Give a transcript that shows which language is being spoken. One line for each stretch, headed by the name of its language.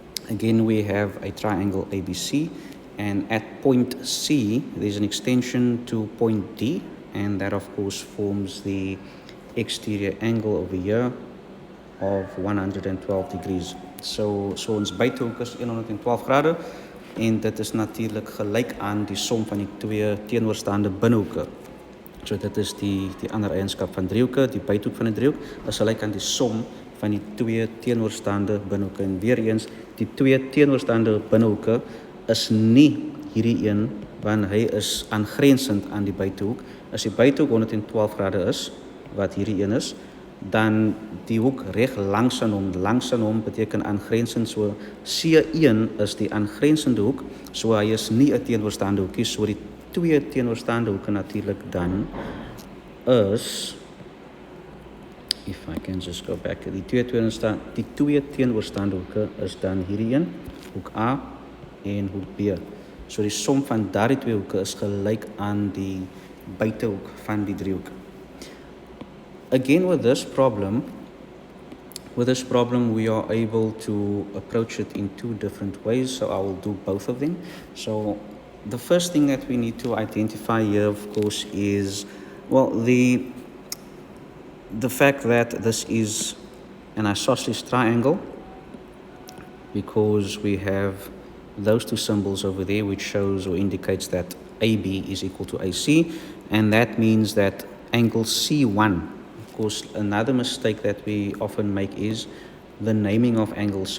English: Again, we have a triangle ABC, and at point C, there's an extension to point D, and that of course forms the exterior angle over here of 112 degrees.
Afrikaans: So ons buitehoek is 112 grade, en dit is natuurlijk gelijk aan die som van die twee teenoorstaande binnehoeke. So dit is die ander eienskap van driehoeke, die buitehoek van 'n driehoek is gelyk aan die som van die twee teenoorstaande binnehoeke. En weer eens, die twee teenoorstaande binnehoeke is nie hierdie een, want hy is aangrensend aan die buitehoek. As die buitehoek 112 grade is, wat hierdie een is, dan die hoek reg langs aan hom beteken aangrensend, so C1 is die aangrensende hoek, so hy is nie 'n teenoorstaande hoekie, so die twee teenoorstaande hoeke natuurlik dan is,
English: if I can just go back,
Afrikaans: die twee teenoorstaande hoeke is dan hierdie een, hoek A en hoek B. So die som van daardie twee hoeke is gelyk aan die buitehoek van die driehoek.
English: Again, with this problem, we are able to approach it in two different ways, so I will do both of them. So the first thing that we need to identify here, of course, is, well, the fact that this is an isosceles triangle, because we have those two symbols over there, which shows or indicates that AB is equal to AC, and that means that angle C1, of course, another mistake that we often make is the naming of angles.